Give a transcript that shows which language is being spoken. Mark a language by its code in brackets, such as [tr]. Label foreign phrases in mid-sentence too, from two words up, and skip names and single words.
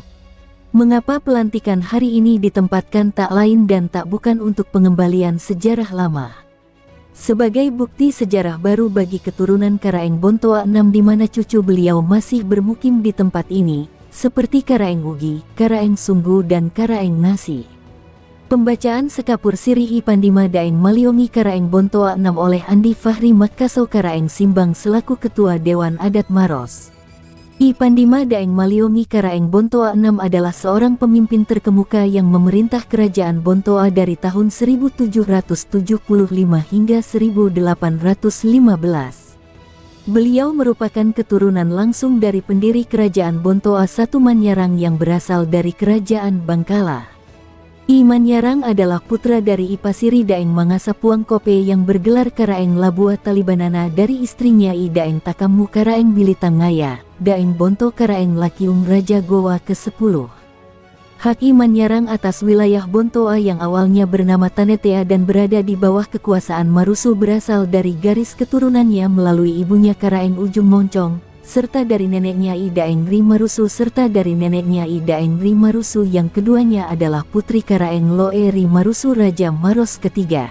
[id] Mengapa pelantikan hari ini ditempatkan tak lain dan tak bukan untuk pengembalian sejarah lama. Sebagai bukti sejarah baru bagi keturunan Karaeng Bontoa 6 di mana cucu beliau masih bermukim di tempat ini, seperti Karaeng Ugi, Karaeng Sunggu dan Karaeng Ngasi. Pembacaan sekapur sirih I Pandima Daeng Maliongi Karaeng Bontoa 6 oleh Andi Fahri Makassau Karaeng Simbang selaku Ketua Dewan Adat Maros. I Pandima Daeng Maliongi Karaeng Bontoa 6 adalah seorang pemimpin terkemuka yang memerintah kerajaan Bontoa dari tahun 1775 hingga 1815. Beliau merupakan keturunan langsung dari pendiri kerajaan Bontoa I Manyarang yang berasal dari kerajaan Bangkala. I Manyarang adalah putra dari I Pasiri Daeng Mangasa Puang Kope yang bergelar Karaeng Labua Talibanana dari istrinya I Daeng Takamu Karaeng Bilitang Ngaya, Daeng Bonto Karaeng Lakiung Raja Gowa ke-10. Hak I Manyarang atas wilayah Bontoa yang awalnya bernama Tanetea dan berada di bawah kekuasaan Marusu berasal dari garis keturunannya melalui ibunya Karaeng Ujung Moncong, serta dari neneknya I Daeng Ri Marusu serta dari neneknya I Daeng Ri Marusu yang keduanya adalah putri Karaeng Loe Ri Marusu Raja Maros ketiga.